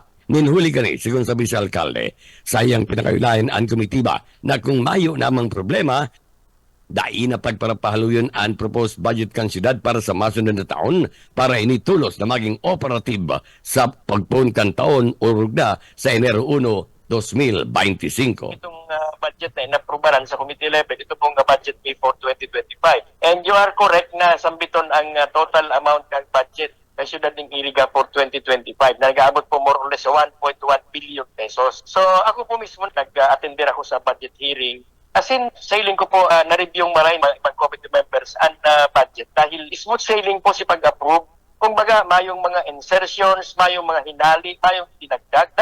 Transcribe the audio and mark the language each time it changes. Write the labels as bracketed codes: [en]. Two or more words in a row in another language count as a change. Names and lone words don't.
[bik] Ninhuli kani, sigun sabi sa alkalde, sayang pinakayulayan ang komitiba na kung mayo namang problema, dai na pagparapahaluyon ang [en] proposed budget [bik] kan siyudad para sa masunod na taon para initulos na maging operative sa pagpunkan taon o rugda sa Enero 1, 2025. Itong budget na inaprubaran sa [en] Committee level, [bik] ito pong budget May for 2025. And you are correct na sambiton ang total amount ng budget na siyudad ng Iriga for 2025 na nag-aabot po [en] more or less [bik] sa 1.1 billion pesos. So ako po mismo nag-attender ako sa [en] budget hearing. [bik] As in, sailing ko po, na-review yung maraming mga [en] committee members and budget [bik] dahil [en] smooth sailing [bik] po si pag-approve. Kung baga, mayong mga insertions, mayong mga hinali, mayong dinagdag.